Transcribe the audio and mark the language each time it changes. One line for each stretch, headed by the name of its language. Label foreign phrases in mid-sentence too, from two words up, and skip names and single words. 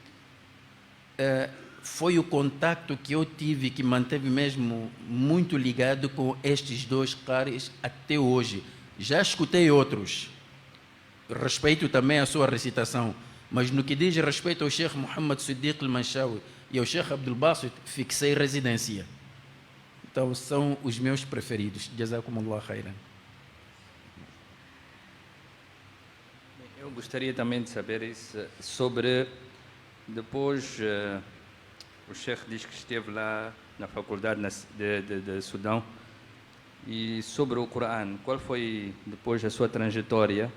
Portuguese: Foi o contacto que eu tive que manteve mesmo muito ligado com estes dois caras até hoje. Já escutei outros, respeito também a sua recitação, mas no que diz respeito ao Sheikh Muhammad Siddiq al-Manshawi e ao Sheikh Abdul Basit, fixei residência. Então são os meus preferidos.
Arabic: جزاكم الله خيرا.
Portuguese: Eu gostaria também de saber isso sobre, depois, o Sheikh diz que esteve lá na faculdade de Sudão, e sobre o Coran, qual foi depois a sua trajetória?